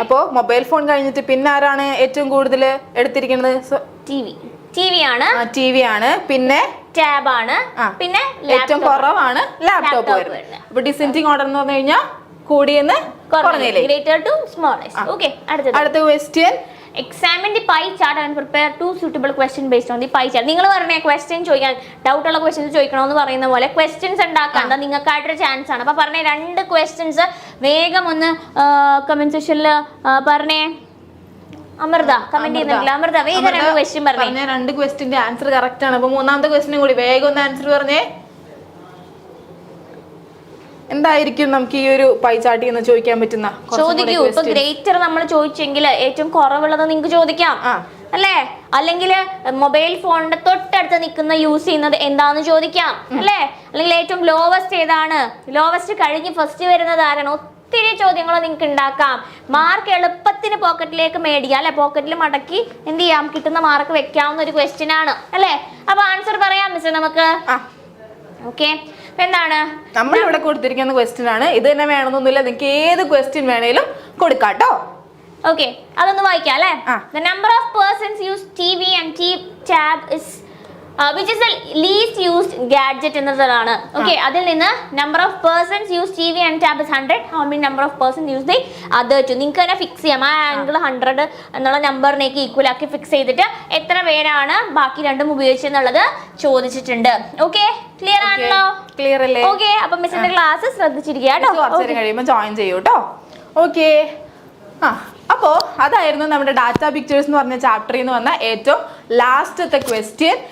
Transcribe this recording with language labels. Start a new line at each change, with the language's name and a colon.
Malayalam: അപ്പോ mobile phone കഴിഞ്ഞിട്ട് പിന്നെ ആരാണ് ഏറ്റവും കൂടുതൽ എടുത്തിരിക്കുന്നത്? ടിവി ആണ്. ടിവി ആണ്, പിന്നെ ടാബ് ആണ്, പിന്നെ ഏറ്റവും കുറവാണ് ലാപ്ടോപ്പ് വരുന്നത്. അപ്പൊ ഡിസെൻഡിങ് ഓർഡർ എന്ന് പറഞ്ഞു കഴിഞ്ഞാൽ കൂടിയെന്ന് കുറഞ്ഞില്ലേ?
English: Greater to smallest. Okay,
Malayalam: അടുത്ത question.
English: Examine the pie chart and prepare two suitable questions based on the pie chart.
Malayalam: നിങ്ങൾ പറഞ്ഞ ക്വസ്റ്റ്യൻ ചോദിക്കാൻ, ഡൗട്ട് ഉള്ള ക്വസ്റ്റ്യൻസ് ചോദിക്കണമെന്ന് പറയുന്ന പോലെ ക്വസ്റ്റ്യൻസ് ഉണ്ടാക്കാൻ നിങ്ങൾക്കായിട്ടൊരു ചാൻസ് ആണ്. അപ്പൊ പറഞ്ഞ 2 ക്വസ്റ്റ്യൻസ് വേഗം ഒന്ന് കമന്റ് സെക്ഷനിൽ പറഞ്ഞേ. അമൃത കമന്റ് ചെയ്യുന്നില്ല. അമൃത വേഗം 2 ക്വസ്റ്റ്യൻ പറഞ്ഞേ. 2 ക്വസ്റ്റ്യന്റെ ആൻസർ കറക്റ്റ് ആണ്. അപ്പൊ മൂന്നാമത്തെ ക്വസ്റ്റ്യനും കൂടി വേഗം ഒന്ന് ആൻസർ പറഞ്ഞേ. എന്തായിരിക്കും നമുക്ക് ഈ ഒരു പൈ ചാർട്ടിൽ നിന്ന് ചോദിക്കാൻ പറ്റുന്ന? ചോദിക്കൂ. ഇപ്പൊ ഗ്രേറ്റർ നമ്മൾ ചോദിച്ചെങ്കിൽ ഏറ്റവും കുറവുള്ളത് നിങ്ങൾക്ക് ചോദിക്കാം അല്ലേ? അല്ലെങ്കിൽ മൊബൈൽ ഫോണിന്റെ തൊട്ടടുത്ത് നിൽക്കുന്ന യൂസ് ചെയ്യുന്നത് എന്താന്ന് ചോദിക്കാം അല്ലേ? അല്ലെങ്കിൽ ഏറ്റവും ലോവസ്റ്റ് ഏതാണ്? ലോവസ്റ്റ് കഴിഞ്ഞ് ഫസ്റ്റ് വരുന്നത് ആരാണ്? ഒത്തിരി ചോദ്യങ്ങൾ നിങ്ങൾക്ക് ഉണ്ടാക്കാം. മാർക്ക് എളുപ്പത്തിന് പോക്കറ്റിലേക്ക് മേടിക്കാം അല്ലെ? പോക്കറ്റിൽ മടക്കി എന്ത് ചെയ്യാം? കിട്ടുന്ന മാർക്ക് വെക്കാവുന്ന ഒരു ക്വസ്റ്റ്യൻ ആണ് അല്ലേ? അപ്പൊ ആൻസർ പറയാം മിസ് നമുക്ക്. ഓക്കെ, എന്താണ് നമ്മളിവിടെ കൊടുത്തിരിക്കുന്ന ക്വസ്റ്റ്യൻ ആണ്. ഇത് തന്നെ വേണമെന്നൊന്നുമില്ല, നിങ്ങൾക്ക് ഏത് ക്വസ്റ്റ്യൻ വേണേലും കൊടുക്കാട്ടോ. ഓക്കെ, അതൊന്ന് വായിക്കാം അല്ലേ?
English: The number of persons use TV and tab is which is the least used gadget
Malayalam: എന്നതാണ്.
English: okay,
Malayalam: അതിൽ നിന്ന്
English: number of persons use TV and tab is 100. How many number of persons use the other two?
Malayalam: നിങ്ങൾക്ക് തന്നെ fix ചെയ്യാം. ആ angle 100 എന്നുള്ള നമ്പറിനേക്ക് equal ആക്കി fix ചെയ്തിട്ട് എത്ര പേരാണ് ബാക്കി രണ്ടും ഉപയോഗിച്ചെന്നുള്ളത് ചോദിച്ചിട്ടുണ്ട്. ഓക്കെ, ക്ലിയർ ആണല്ലോ? ക്ലിയർ അല്ലേ? ഓക്കെ, അപ്പൊ മിസ്സിന്റെ ക്ലാസ് ശ്രദ്ധിച്ചിരിക്കുക കേട്ടോ. കുറച്ച് നേരം കഴിയുമ്പോൾ ജോയിൻ ചെയ്യൂ കേട്ടോ. ഓക്കെ, അപ്പോൾ അതായിരുന്നു നമ്മുടെ ഡാറ്റ പിക്ചേഴ്സ് എന്ന് പറഞ്ഞ ചാപ്റ്ററിൽ നിന്ന് വന്ന ഏറ്റവും ലാസ്റ്റത്തെ ക്വസ്റ്റ്യൻ.